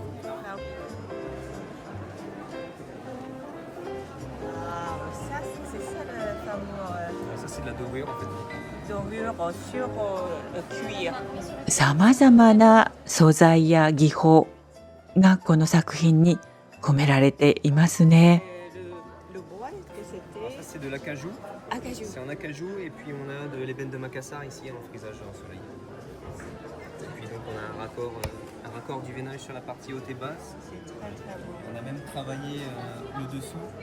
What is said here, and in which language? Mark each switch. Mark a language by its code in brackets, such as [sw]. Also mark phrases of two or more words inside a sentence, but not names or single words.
[ja] さまざまな素材や技法がこの作品に込められていますね。 [fr] C'est de l'acajou. C'est en acajou et puis on a de l'ébène de Macassar ici en frisage en soleil. Et puis donc on a un raccord du veinage sur la partie haute et basse. On a même travaillé le dessous.